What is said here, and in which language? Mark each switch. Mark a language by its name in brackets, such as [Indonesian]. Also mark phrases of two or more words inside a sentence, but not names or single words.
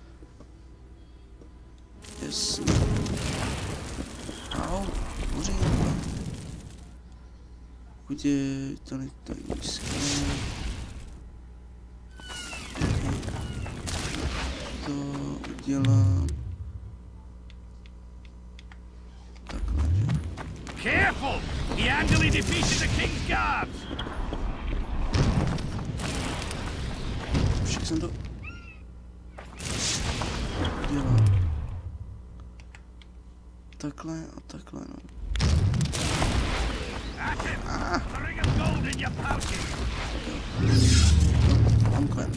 [Czech] Jasně. Au, hoří. Pokud je to tady nízké. To udělám. Takhle, že? [English] Careful! The Andalí defeated the King's Guards! [Czech] Však jsem to udělal. Takhle a takhle, no. Mám kven.